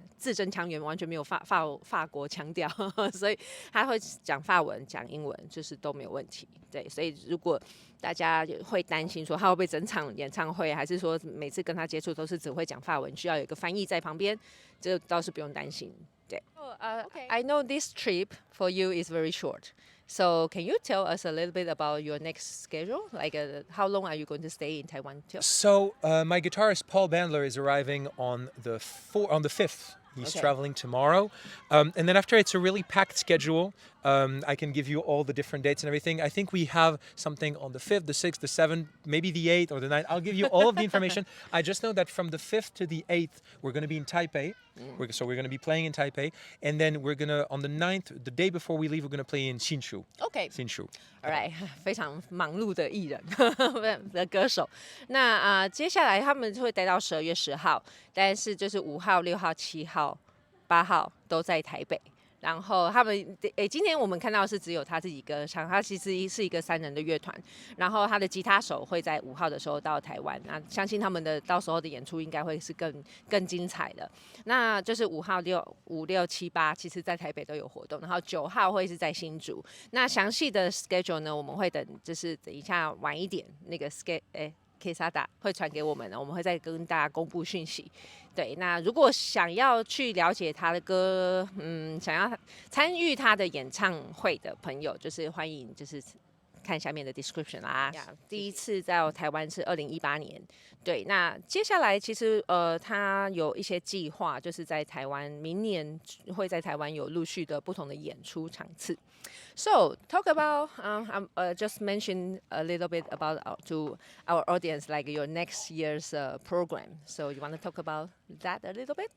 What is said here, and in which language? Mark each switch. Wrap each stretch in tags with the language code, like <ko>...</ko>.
<zh>字正腔圆，完全没有法国腔调，所以他会讲法文、讲英文，就是都没有问题。对，所以如果大家会担心说他会不会整场演唱会，还是说每次跟他接触都是只会讲法文，需要有一个翻译在旁边，这倒是不用担心。对，okay.</zh> <en>I know this trip for you is very short. So can you tell us a little bit about your next schedule? Like how long are you going to stay in Taiwan till? So my guitarist Paul Bandler is arriving on the 5th. He's traveling tomorrow. And then after, it's a really packed schedule. I can give you all the different dates and everything. I think we have something on the 5th, the 6th, the 7th, maybe the 8th or the 9th. I'll give you all of the information. I just know that from the 5th to the 8th, we're going to be in Taipei. So we're going to be playing in Taipei. And then we're going to, on the 9th, the day before we leave, we're going to play in Hsinchu. Okay. Hsinchu. All right.</en> <zh>非常忙碌的艺人的歌手。那接下来他们会待到12月10号，但是就是5号、6号、7号、8号都在台北。然后他们，今天我们看到是只有他自己歌唱，他其实是一个3人的乐团。然后他的吉他手会在5号的时候到台湾，那相信他们的到时候的演出应该会是更精彩的。那就是5号、5、6、7、8，其实在台北都有活动。然后9号会是在新竹。那详细的 schedule 呢，我们会就是等一下晚一点那个 KESSADA 会传给我们的，我们会再跟大家公布讯息。对，那如果想要去了解他的歌，想要参与他的演唱会的朋友，就是欢迎就是看下面的 description 啦。第一次在台湾是2018年，对。那接下来其实他有一些计划，就是在台湾明年会在台湾有陆续的不同的演出场次。</zh> <en>So talk about just mention a little bit about to our audience like your next year's program. So you want to talk about that a little bit?</en>